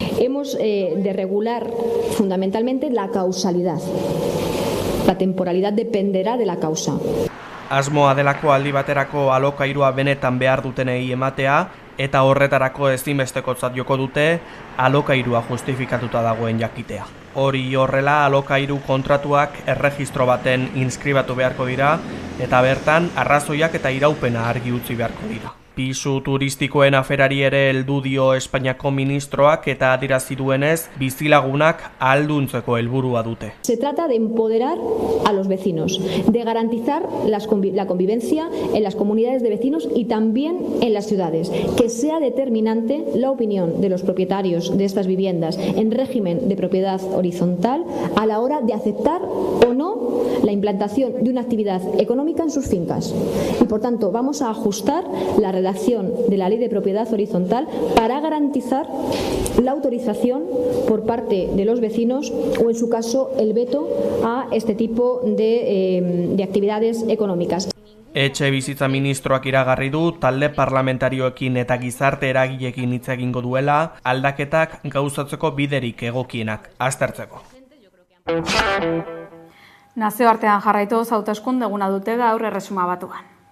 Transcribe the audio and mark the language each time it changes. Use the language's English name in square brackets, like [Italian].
[Spanish] Hemos de regular fundamentalmente la causalidad. La temporalidad dependerá de la causa. [Basque] Asmoa delako aldi baterako alokairua benetan behar dutenei ematea eta horretarako ezinbestekotzat joko dute alokairua justifikatuta dagoen jakitea. Hori horrela alokairu kontratuak erregistro baten inskribatu beharko dira eta bertan arrazoiak eta iraupena argi utzi beharko dira. Pisu turistikoen aferari ere heldu dio Espainiako ministroak eta adierazi duenez bizilagunak ahalduntzeko helburua dute. [Spanish] Se trata de empoderar a los vecinos, de garantizar la convivencia en las comunidades de vecinos y también en las ciudades, que sea determinante la opinión de los propietarios de estas viviendas en régimen de propiedad horizontal a la hora de aceptar o no la implantación de una actividad económica en sus fincas. Y por tanto vamos a ajustar la redacción de la Ley de Propiedad Horizontal para garantizar la autorización por parte de los vecinos o, en su caso, el veto a este tipo de actividades económicas. [Basque] Etxebizitza ministroak iragarri du talde parlamentarioekin eta gizarte eragileekin hitz egingo duela aldaketak gauzatzeko biderik egokienak aztertzeko. Nazioartean jarraituz hauteskunde eguna dute gaur Erresuma Batuan.